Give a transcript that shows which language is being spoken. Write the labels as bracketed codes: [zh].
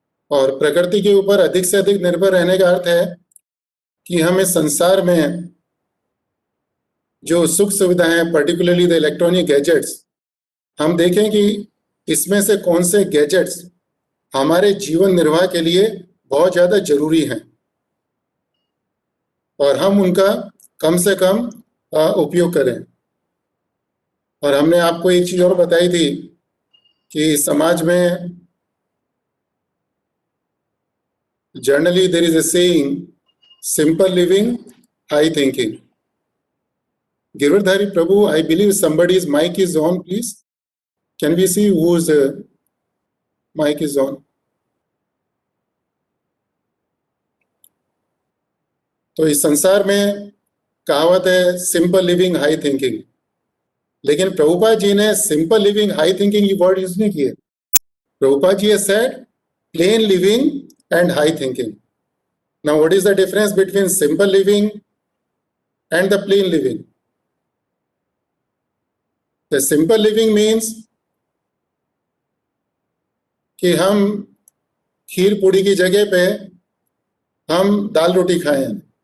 [hi] और प्रकृति के ऊपर अधिक से अधिक निर्भर रहने का अर्थ है कि हम इस संसार में जो सुख सुविधाएं, [en] particularly the electronic gadgets, [hi] हम देखें कि इसमें से कौन से गैजेट्स हमारे जीवन निर्वाह के लिए बहुत ज्यादा जरूरी हैं, और हम उनका कम से कम उपयोग करें। और हमने आपको एक चीज और बताई थी कि समाज में [en] Generally there is a saying, simple living, high thinking. Girdhari Prabhu, I believe somebody's mic is on, please. Can we see whose mic is on? [hi] तो इस संसार में कहावत है सिंपल लिविंग हाई थिंकिंग, लेकिन प्रभुपाद जी ने सिंपल लिविंग हाई थिंकिंग ये word use नहीं किए। Prabhupada ji [en] Said plain living and high thinking. Now, what is the difference between simple living and the plain living? The simple living means [hi] कि हम खीर पूड़ी की जगह पे हम दाल रोटी खाएं.